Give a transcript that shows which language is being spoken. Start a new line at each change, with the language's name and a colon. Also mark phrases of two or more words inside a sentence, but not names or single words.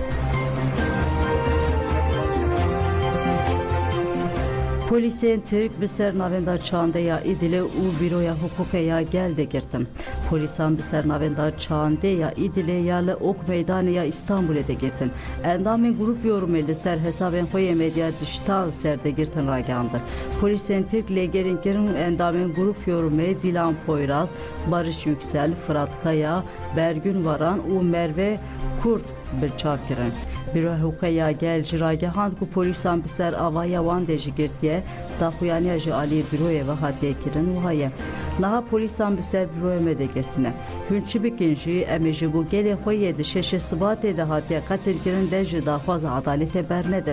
Kurdish: Polisên Türk bi ser navenda çandeya İdilê û Bîroya Hukukê ya gel de girtin. Polisan bi ser navenda çandeya İdilê ya li Ok Meydanê ya İstanbulê de girtin. Endamên grup yorumê li ser hesabên xwe yê medya dijital ser de girtin ragihandin. Polisên Türk lêgerên kirin û endamên grup yorumê Dilan Poyraz, Barış Yüksel, Fırat Kaya, Bergün Varan û Merve Kurt birçav kirin. Bîroya Hukukê ya gel ji ragihand ku polisan bi ser avaya wan de jî girtiye daxuyaniya ji aliyê bîroyê ve hatiye kirin û haye. Naha polisan bi ser bîroyê me de girtine. Hûn çi bikin jî em ê ji bo gelê xwe yê di şeşê Sibatê de hatiye qetil kirin de ji daxwaza adalêtê bernedin.